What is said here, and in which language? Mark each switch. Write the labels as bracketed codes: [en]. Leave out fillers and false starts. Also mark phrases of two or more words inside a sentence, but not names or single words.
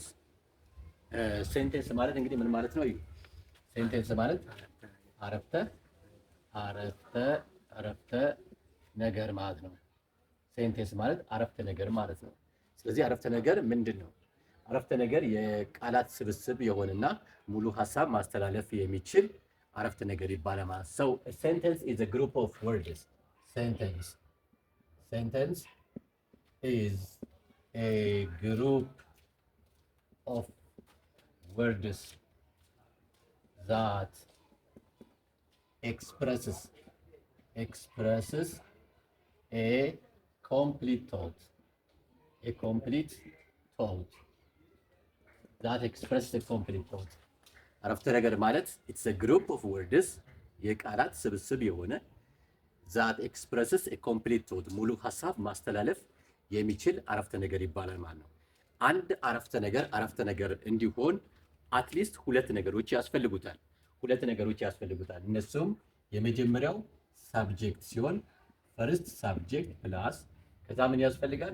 [am] ሴንቴንስ ማለት እንግዲህ ምን ማለት ነው? ሴንቴንስ ማለት አረፍተ ነገር ማለት ነው። ሴንቴንስ ማለት አረፍተ ነገር ማለት ነው። ስለዚህ አረፍተ ነገር ምንድን ነው? አረፍተ ነገር የቃላት ስብስብ የሆነና ሙሉ ሀሳብ ማስተላለፍ የሚችል አረፍተ ነገር ይባላል ማለት ነው። [en] So a sentence is a group of words. Sentence is a group of words that expresses a complete thought. That expresses a complete thought. [am] አረፍተ ነገር ማለት [en] it's a group of words [am] የቃላት ስብስብ የሆነ [en] that expresses a complete thought [am] ሙሉ ሀሳብ ማስተላለፍ የሚችል አረፍተ ነገር ይባላል ማለት ነው። አንድ አረፍተ ነገር እንዲሆን አትሊስት ሁለት ነገሮች ያስፈልጉታል። እነሱም የመጀመሪያው ሳብጀክት ሲሆን [en] first subject plus [am] ከዛ ምን ያስፈልጋል?